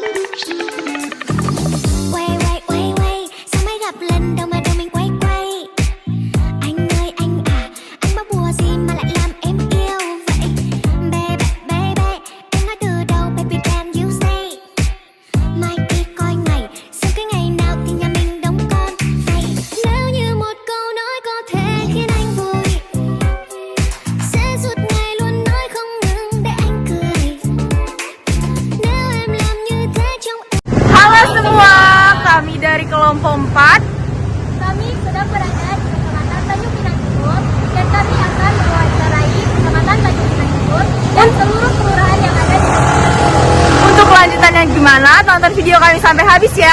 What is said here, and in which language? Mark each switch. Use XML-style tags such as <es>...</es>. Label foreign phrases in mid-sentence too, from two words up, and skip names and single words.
<vi>Quay quay quay quay, sao mới gặp lần đầu mà đầu mình quay quay. Anh ơi anh à, anh bao bùa gì mà lại làm em yêu vậy.</vi> <en>Baby baby,</en> <vi>em nói từ đầu</vi> <en>baby can you say.</en> <vi>Mai đi coi ngày, xem cái ngày nào thì nhà mình đóng con vậy. Nếu như một câu nói có thể khiến anh vui, sẽ suốt ngày luôn nói không ngừng để anh cười. Nếu em làm như thế trong</vi> <id>Halo semua, kami dari kelompok 4. Kami sedang berada di Kecamatan Tanjung Pinang Timur dan kami akan mewawancarai Kecamatan Tanjung Pinang Timur dan seluruh kelurahan yang ada di Kecamatan Timur. Untuk kelanjutannya gimana? Tonton video kami sampai habis ya.</id>